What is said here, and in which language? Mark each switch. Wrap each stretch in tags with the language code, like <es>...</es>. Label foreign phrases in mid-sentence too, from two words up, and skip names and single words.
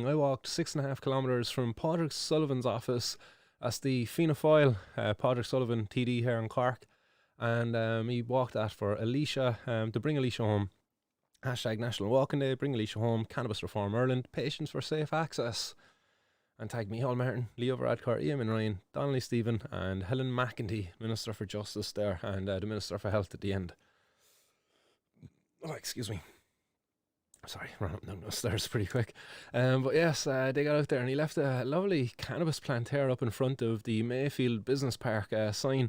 <en>I walked 6.5 kilometres from Padraig Sullivan's office. That's the Fianna Fáil, Padraig Sullivan TD here in Cork. And he walked that for Alicia, to bring Alicia home. Hashtag National Walking Day, Bring Alicia Home, Cannabis Reform Ireland, Patients for Safe Access. And tag Micheál Martin, Leo Varadkar, Eamon Ryan, Donnelly Stephen, and Helen McEntee, Minister for Justice there, and the Minister for Health at the end. Oh, excuse me. Sorry, ran up down the stairs pretty quick. But yes, they got out there and he left a lovely cannabis plant here up in front of the Mayfield Business Park sign.</en>